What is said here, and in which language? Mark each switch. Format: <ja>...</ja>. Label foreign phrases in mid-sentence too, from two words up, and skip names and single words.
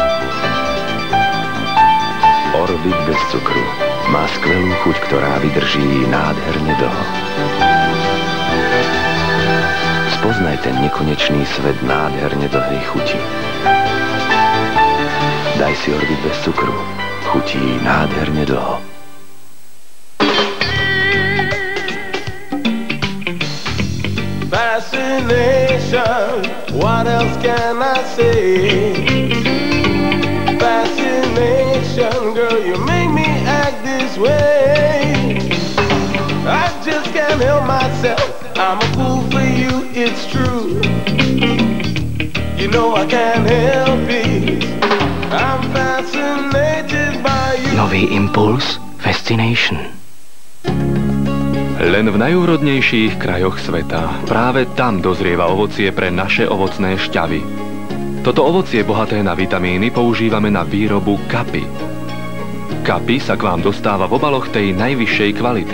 <sk>Orbit bez cukru má skvelú chuť, ktorá vydrží nádherne dlho. Spoznaj ten nekonečný svet nádherne dlhej chuti. Daj si Orbit bez cukru. Chutí nádherne dlho.</sk> <en>Fascination, what else can I say? Fascination, girl, you make me act this way. I just can't help myself, I'm a fool for you, it's true. You know I can't help it, I'm fascinated by you.</en> <sk>Nový impuls, Fascination. Len v najúrodnejších krajoch sveta práve tam dozrieva ovocie pre naše ovocné šťavy. Toto ovocie bohaté na vitamíny používame na výrobu kapy. Kapy sa k vám dostáva v obaloch tej najvyššej kvality.</sk>